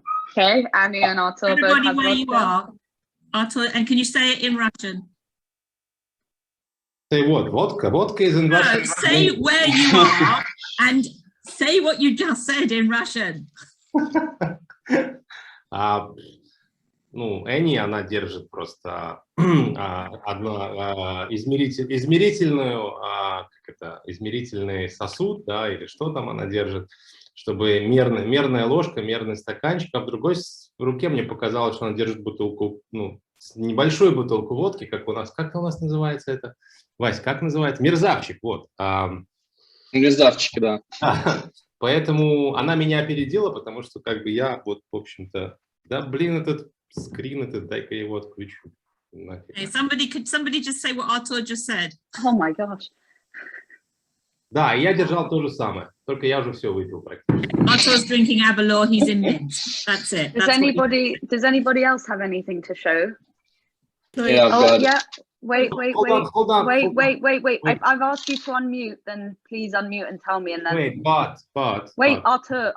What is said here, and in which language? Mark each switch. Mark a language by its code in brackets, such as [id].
[en] Okay, Annie and Artur both have where vodka. You are, Artur, and can you say it in Russian? Say what? Vodka? Vodka is in Russian. No, say where you are and say what you just said in Russian. [ru] ну, Энни, она держит просто измерительный сосуд, да, или что там она держит, чтобы мерная ложка, мерный стаканчик, а в другой руке мне показалось, что она держит бутылку, ну, небольшую бутылку водки, как у нас называется это? Вась, как называется? Мерзавчик, вот. Мерзавчики, да. Поэтому она меня опередила, потому что как бы я вот, в общем-то, да, блин, этот скрин, дай-ка я его отключу. [en] Hey, somebody just say what Artur just said. Oh my gosh. [ru] Да, я держал то же самое, только я уже все выпил практически. [en] Artur's drinking Abalor, he's in mint. That's it. Does anybody else have anything to show? Yeah, oh, yeah. Wait. Hold on. Wait. I've asked you to unmute, then please unmute and tell me, and then. Wait, but. Wait, Artur.